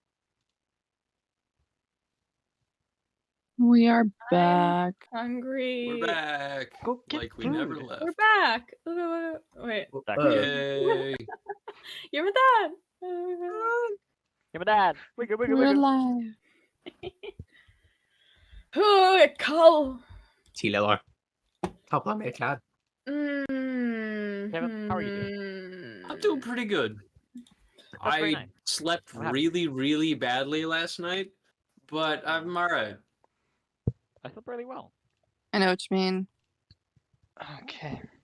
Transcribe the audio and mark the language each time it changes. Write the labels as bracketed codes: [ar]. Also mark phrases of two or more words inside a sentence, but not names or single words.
[en] We are back. Hungry. We're back. Go get Like we never food. left. We're back. Wait. Yay. You're my dad. Give me that. Wiggle, wiggle, We're wiggle. live. [no] Oh, jeg er kold. Tidligere. Ta på deg mer klær. [en] Kevin, how are you doing? I'm doing pretty good. That's very I nice. slept I'm happy. really, really badly last night, but I'm alright. I slept really well. I know what you mean. Okay.